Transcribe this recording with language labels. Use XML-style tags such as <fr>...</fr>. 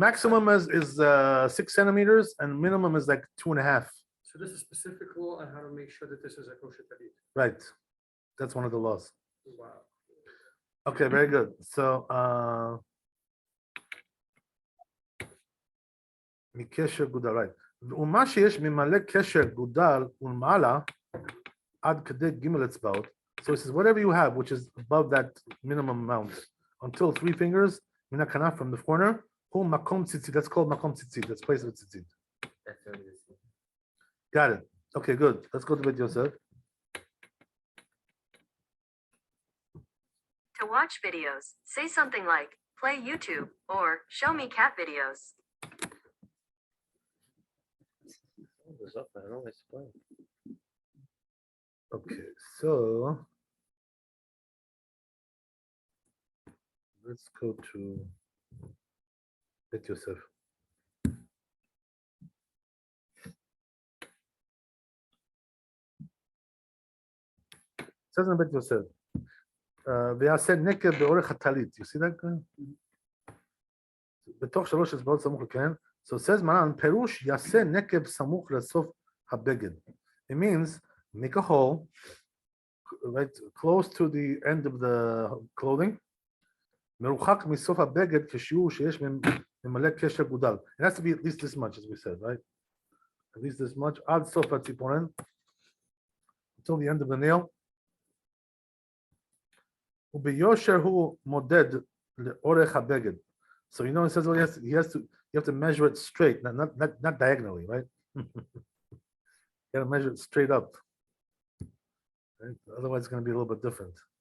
<en>maximum is 6 centimeters and minimum is like 2.5. So this is specific law on how to make sure that this is a kosher talit. Right. That's one of the laws. Wow. Okay, very good. So</en> <he>מקשר גודל,</he> <en>right.</en> <he>ומה שיש ממלא קשר גודל ולמעלה עד כדי ג' אצבעות.</he> <en>So it says whatever you have, which is above that minimum amount, until 3 fingers,</en> <he>מן הכנף</he> <en>from the corner,</en> <he>הוא מקום ציצית.</he> <en>That's called</en> <he>מקום ציצית.</he> <en>That's place of ציצית. That's what it is. Got it. Okay, good. Let's go to Beit Yosef. To watch videos, say something like, play YouTube, or show me cat videos. Okay, so let's go to Beit Yosef. It says in Beit Yosef,</en> <he>ויעשה נקב באורך הטלית.</he> <en>You see that?</en> <he>בתוך 3 אצבעות סמוך לקרן.</he> <en>So it says</en> <he>מרן, פירוש יעשה נקב סמוך לסוף הבגד.</he> <en>It means make a hole right close to the end of the clothing.</en> <he>מרוחק מסוף הבגד כשיעור שיש ממלא קשר גודל.</he> <en>It has to be at least this much, as we said, right? At least this much.</en> <he>עד סוף הציפורן.</he> <en>Until the end of the nail.</en> <he>וביושר הוא מודד לאורך הבגד.</he> <en>So you know it says well, you have to measure it straight, not diagonally, right? You got to measure it straight up. Right? Otherwise, it's going to be a little bit different.</en>